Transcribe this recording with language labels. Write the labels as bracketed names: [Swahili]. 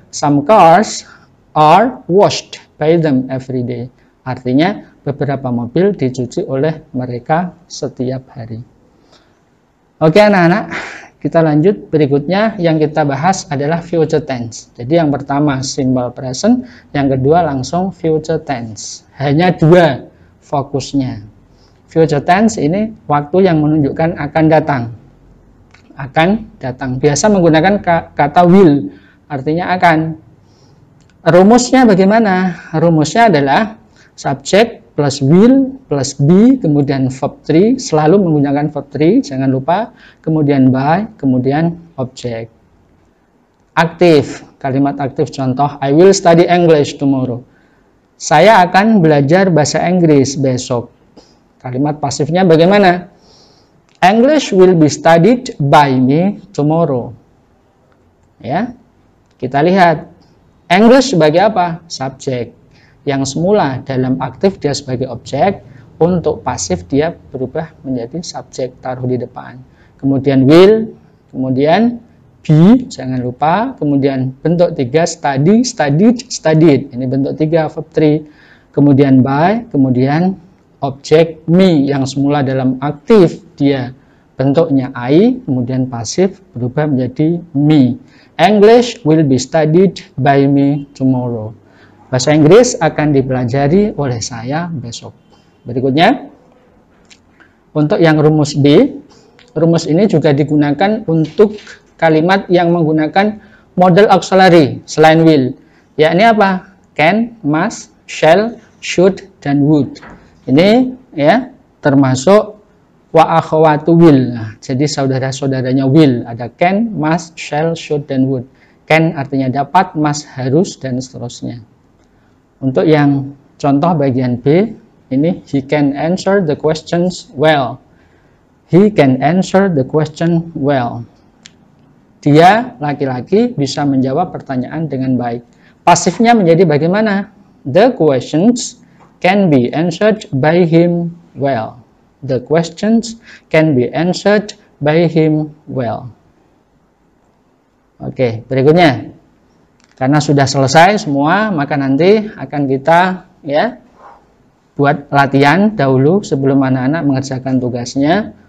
[English] Some cars are washed by them every day. [Indonesian] Artinya beberapa mobil dicuci oleh mereka setiap hari. Oke anak-anak, kita lanjut. Berikutnya yang kita bahas adalah future tense. Jadi yang pertama simple present, yang kedua langsung future tense. Hanya 2 fokusnya. Future tense ini waktu yang menunjukkan akan datang. Akan datang. Biasa menggunakan kata will, artinya akan. Rumusnya bagaimana? Rumusnya adalah subject plus will plus be, kemudian verb 3, selalu menggunakan verb 3, jangan lupa. Kemudian by, kemudian object. Aktif, kalimat aktif contoh, [English] I will study English tomorrow. [Indonesian] Saya akan belajar bahasa Inggris besok. Kalimat pasifnya bagaimana? [English] English will be studied by me tomorrow. [Indonesian] Ya, kita lihat. English sebagai apa? Subjek. Yang semula dalam aktif dia sebagai objek, untuk pasif dia berubah menjadi subjek, taruh di depan. Kemudian will, kemudian be, jangan lupa. Kemudian bentuk 3, study, studied, studied. Ini bentuk 3, verb 3. Kemudian by, kemudian objek me yang semula dalam aktif dia bentuknya I, kemudian pasif berubah menjadi me. [English] English will be studied by me tomorrow. [Indonesian] Bahasa Inggris akan dipelajari oleh saya besok. Berikutnya, untuk yang rumus B, rumus ini juga digunakan untuk kalimat yang menggunakan model auxiliary selain will. Yakni apa? [English] Can, must, shall, should, dan would. [Indonesian] Ini ya termasuk [Arabic] wa akhawatu [Indonesian] will. Jadi saudara-saudaranya will, ada can, must, shall, should, dan would. Can artinya dapat, must harus, dan seterusnya. Untuk yang contoh bagian B, ini [English] he can answer the questions well. He can answer the question well. [Indonesian] Dia laki-laki bisa menjawab pertanyaan dengan baik. Pasifnya menjadi bagaimana? [English] The questions can be answered by him well. The questions can be answered by him well. [Indonesian] Oke, berikutnya. Karena sudah selesai semua, maka nanti akan kita ya buat latihan dahulu sebelum anak-anak mengerjakan tugasnya.